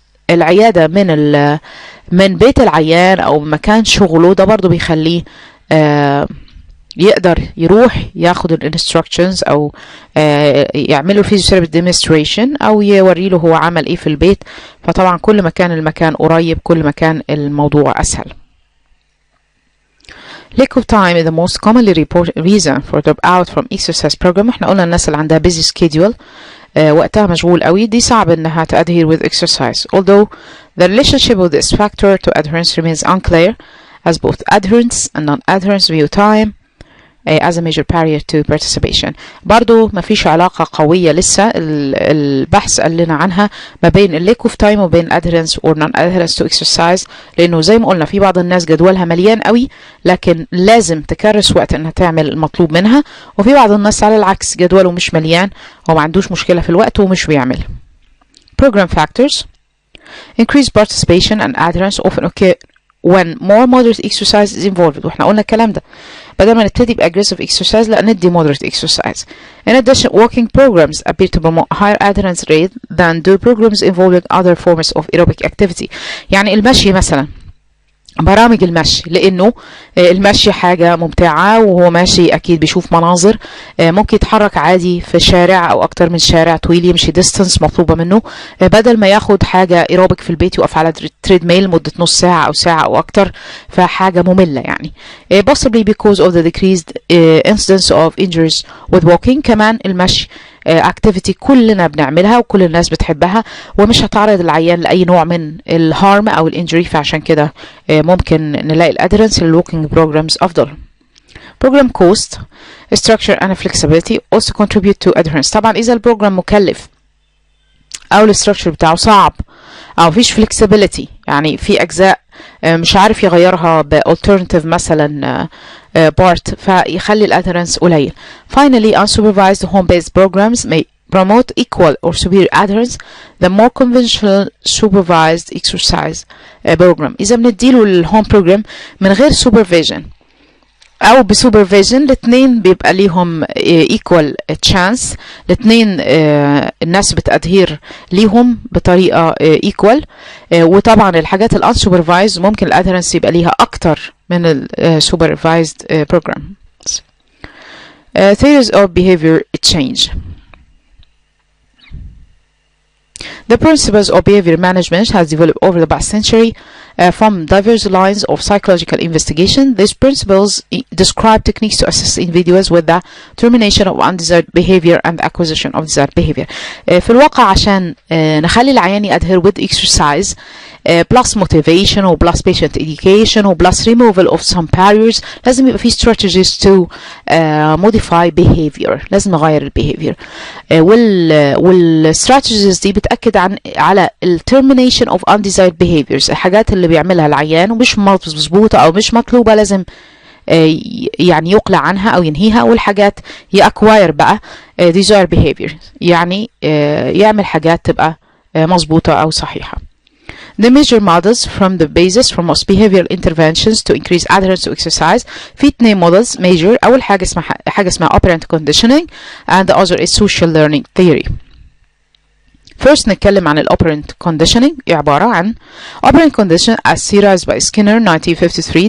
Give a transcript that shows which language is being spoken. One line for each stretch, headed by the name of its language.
Arabic: العيادة من بيت العيان او مكان شغله، ده برضو بيخليه يقدر يروح ياخد الانستراكشنز او يعملوا الفيزيوثيرابي ديمونستريشن او يوري له هو عمل ايه في البيت. فطبعا كل ما كان المكان قريب كل ما كان الموضوع اسهل.
English: Lack of time is the most commonly reported reason for dropout from exercise program.
Arabic: احنا قلنا الناس اللي عندها
English: busy schedule
Arabic: وقتها مشغول قوي دي صعب انها
English: to adhere with exercise. Although the relationship with this factor to adherence remains unclear, as both adherence and non-adherence view time as a major barrier to participation.
Arabic: برضو ما فيش علاقة قوية لسه البحث قال لنا عنها ما بين ال
English: lack of time
Arabic: وبين
English: adherence or non-adherence to exercise،
Arabic: لأنه زي ما قلنا في بعض الناس جدولها مليان قوي لكن لازم تكرس وقت انها تعمل المطلوب منها، وفي بعض الناس على العكس جدوله مش مليان وما عندوش مشكلة في الوقت ومش بيعمل.
English: Program factors: increased participation and adherence often occur when more moderate exercise is involved.
Arabic: واحنا قلنا الكلام ده، بدل ما نبتدي بaggressive exercise لا ندي
English: moderate exercise. In addition, walking programs appear to promote higher adherence rate than do programs involving other forms of aerobic activity.
Arabic: يعني المشي مثلا، برامج المشي، لانه المشي حاجة ممتعة وهو ماشي اكيد بيشوف مناظر، ممكن يتحرك عادي في شارع او اكتر من شارع طويل يمشي distance مطلوبة منه، بدل ما ياخد حاجة ايروبيك في البيت يقف على تريد ميل مدة نص ساعة او ساعة او اكتر، فحاجة مملة يعني.
English: possibly because of the decreased incidence of injuries with walking.
Arabic: كمان المشي activity كلنا بنعملها وكل الناس بتحبها ومش هتعرض العيان لأي نوع من الهارم أو الانجري، فعشان كده ممكن نلاقي الادرنس للوكينج programs أفضل.
English: program cost, structure and flexibility also contribute to adherence.
Arabic: طبعا إذا البروجرام مكلف أو الستراكشر بتاعه صعب أو فيش flexibility، يعني في أجزاء مش عارف يغيرها بالternative مثلا part، فيخلي الادherence قليل.
English: Finally, unsupervised home-based programs may promote equal or superior adherence the more conventional supervised exercise program.
Arabic: إذا بنديله الهوم program من غير supervision أو بسوبرفيجن الاثنين بيبقى ليهم
English: equal chance،
Arabic: الاثنين الناس بتأدهير ليهم بطريقة equal، وطبعا الحاجات الانسوبرفايزد ممكن الادهرنس يبقى ليها أكتر من السوبرفايزد programs.
English: Theories of behavior change. The principles of behavior management has developed over the past century from diverse lines of psychological investigation. These principles describe techniques to assist individuals with the termination of undesired behavior and acquisition of desired behavior.
Arabic: في الواقع عشان نخلي العيان ي
English: adhere with exercise plus motivation
Arabic: و
English: plus patient education
Arabic: و
English: plus removal of some barriers،
Arabic: لازم يبقى في
English: strategies to modify behavior،
Arabic: لازم نغير البيهيفير، والstrategies دي بتأكد على ال
English: termination of undesired behaviors،
Arabic: الحاجات اللي بيعملها العيان ومش مظبوطة أو مش مطلوبة لازم يعني يقلع عنها أو ينهيها، والحاجات يأكواير بقى
English: desired behavior،
Arabic: يعني يعمل حاجات تبقى مظبوطة أو صحيحة.
English: The major models from the basis for most behavioral interventions to increase adherence to exercise. في 2 models major.
Arabic: أول حاجة اسمها
English: operant conditioning and the other is social learning theory. First
Arabic: نتكلم عن
English: operant conditioning.
Arabic: عبارة عن
English: operant conditioning as theorized by Skinner 1953.